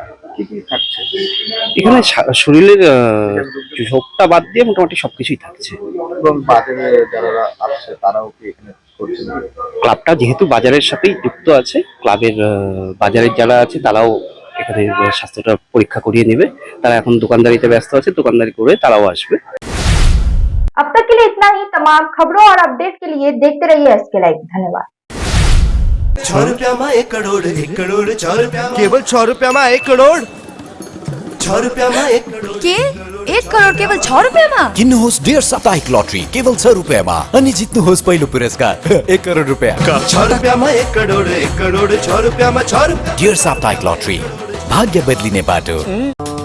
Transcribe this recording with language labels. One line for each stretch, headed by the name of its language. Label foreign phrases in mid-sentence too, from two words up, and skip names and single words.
Bangla: এখানে শরীরের রোগটা বাদ দিয়ে মোটামুটি সবকিছুই থাকছে। ক্লাবটা যেহেতু বাজারের সাথেই যুক্ত আছে, ক্লাবের বাজারের যারা আছে তারাও এখানে স্বাস্থ্যটা পরীক্ষা করিয়ে নেবে। তারা এখন দোকানদারিতে ব্যস্ত আছে, দোকানদারি করে তারাও আসবে।
Hindi: अब तक के लिए इतना ही। तमाम खबरों और अपडेट के लिए देखते रहिए एसके लाइव। धन्यवाद। 6 रुपया में 1 करोड़, 1 करोड़ 6 रुपया में, केवल 6 रुपया में 1 करोड़, 6 रुपया में 1 करोड़
Nepali: के 1 करोड केवल 6 रुपियाँमा? किन्नुहोस् डेढ साप्ताहिक लटरी केवल 6 रुपियाँमा अनि जित्नुहोस् पहिलो पुरस्कार 1 करोड रुपियाँ।
Hindi: 6 रुपया में 1 करोड़, 1 करोड़ 6 रुपया में 6 रुपया।
Nepali: डेढ साप्ताहिक लटरी, भाग्य बदलिने बाटो।